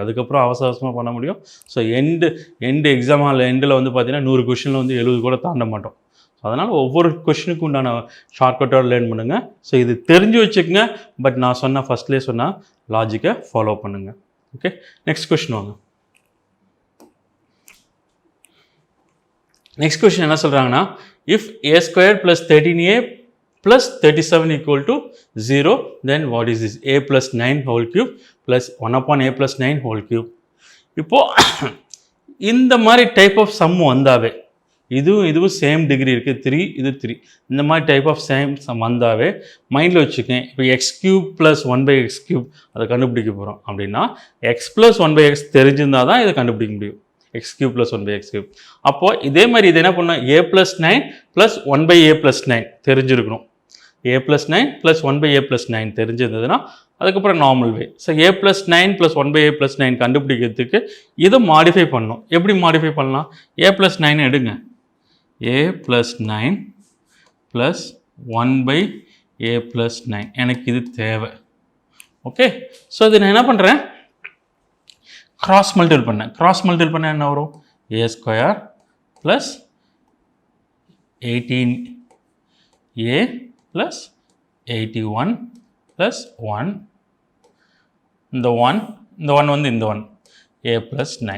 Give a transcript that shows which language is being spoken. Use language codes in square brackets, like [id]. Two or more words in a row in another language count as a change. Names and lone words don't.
[ta] அதுக்கப்புறம் அவசரமாக பண்ண முடியும். [en] so end exam hall [ta] எண்டில் வந்து பார்த்தீங்கன்னா 100 கொஷினில் வந்து 70 கூட தாண்ட மாட்டோம். ஸோ அதனால் ஒவ்வொரு கொஷினுக்கு உண்டான ஷார்ட்கட்டோட லேர்ன் பண்ணுங்கள். ஸோ இது தெரிஞ்சு வச்சுக்கோங்க. பட் நான் சொன்ன ஃபஸ்ட்லேயே சொன்ன லாஜிக்கை ஃபாலோ பண்ணுங்கள். [en] okay, next question [ta] வாங்க. [en] next question [ta] என்ன சொல்கிறாங்கன்னா, [en] if a square plus 13a plus 37 equal to 0, then what is this? A plus 9 whole cube plus 1 upon a plus 9 whole cube. [ta] இப்போ இந்த மாதிரி [en] type of sum [ta] வந்தாவே இதுவும் [en] same degree [ta] இருக்குது, 3 இது 3, இந்த மாதிரி [en] type of same sum [ta] வந்தாவே மைண்டில் வச்சுக்கேன். இப்போ [en] x cube plus 1/x cube [ta] அதை கண்டுபிடிக்க போகிறோம் அப்படின்னா [en] x plus 1/x [ta] தெரிஞ்சிருந்தால் தான் இதை கண்டுபிடிக்க முடியும். [en] x cube plus 1/x cube. [ta] அப்போது இதே மாதிரி இது என்ன பண்ணால் [en] a plus 9 plus 1/a plus 9 [ta] தெரிஞ்சிருக்கணும். [en] a plus 9 plus 1/a plus 9 [ta] தெரிஞ்சிருந்ததுன்னா அதுக்கப்புறம் [en] normal way. [ta] ஸோ [en] a plus 9 plus 1/a plus 9 [ta] கண்டுபிடிக்கிறதுக்கு இதை மாடிஃபை பண்ணணும். எப்படி மாடிஃபை பண்ணலாம், [en] a plus 9 [ta] எடுங்க, [en] a plus 9 plus 1/a plus 9 [ta] எனக்கு இது தேவை. [en] okay, so [ta] இது நான் என்ன பண்ணுறேன், [en] cross multiple [ta] பண்ண என்ன வரும், [en] a square plus 18a plus 81 plus 1, [ta] இந்த 1 வந்து இந்த 1 [en] a plus 9.